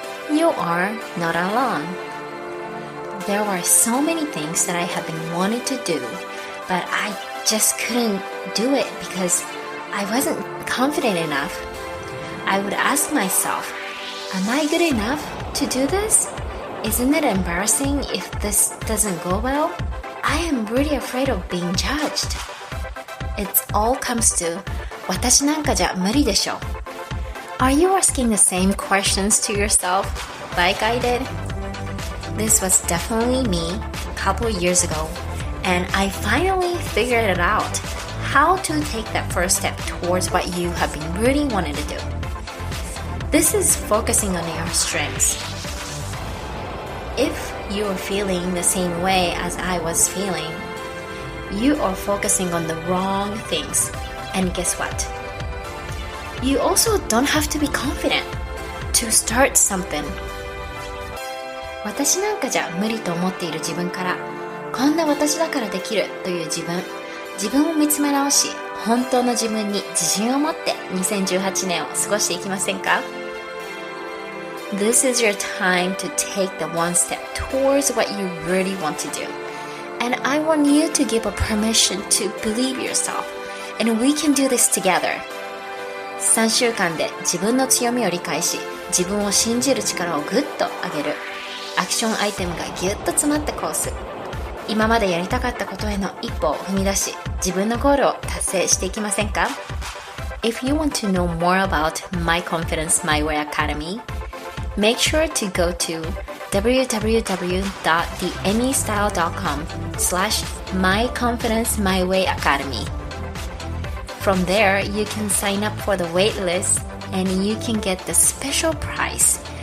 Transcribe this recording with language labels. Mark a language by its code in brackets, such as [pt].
[en] You are not alone. There were so many things that I have been wanting to do, but I just couldn't do it because I wasn't confident enough. I would ask myself, am I good enough to do this? Isn't it embarrassing if this doesn't go well? I am really afraid of being judged. It all comes to [ja] 私なんかじゃ無理でしょ. [en] Are you asking the same questions to yourself like I did? This was definitely me a couple years ago, and I finally figured it out how to take that first step towards what you have been really wanting to do. This is focusing on your strengths. If you are feeling the same way as I was feeling, you are focusing on the wrong things. And guess what? You also don't have to be confident to start something. [ja] 私なんかじゃ無理と思っている自分から、こんな私だからできるという自分を見つめ直し、本当の自分に自信を持って2018年を過ごしていきませんか? [en] This is your time to take the one step towards what you really want to do. And I want you to give a permission to believe yourself.And we can do this together. [ja] 3週間で自分の強みを理解し、自分を信じる力をぐっと上げる。アクションアイテムがぎゅっと詰まったコース。今までやりたかったことへの一歩を踏み出し、自分のゴールを達成していきませんか? [en] If you want to know more about My Confidence My Way Academy, make sure to go to www.theanystyle.com/myconfidencemywayacademy.From there, you can sign up for the wait list and you can get the special price.